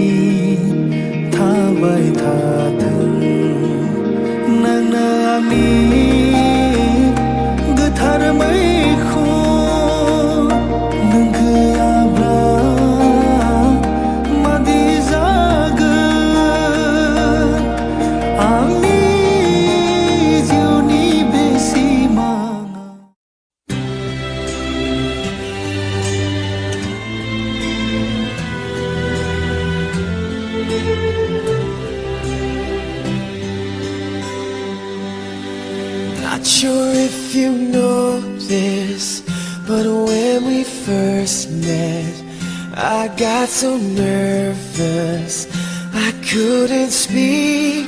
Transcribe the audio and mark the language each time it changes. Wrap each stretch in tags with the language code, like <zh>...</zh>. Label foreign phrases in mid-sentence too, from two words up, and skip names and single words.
<brx>थाबाय थाथों नोंनो आंनि गोथार मैखुन नों गैयाब्ला मादि जागोन आंनि जिउनि बे सिमाङा</brx> <en>Not sure if you know this, but when we first met, I got so nervous I couldn't speak.</en>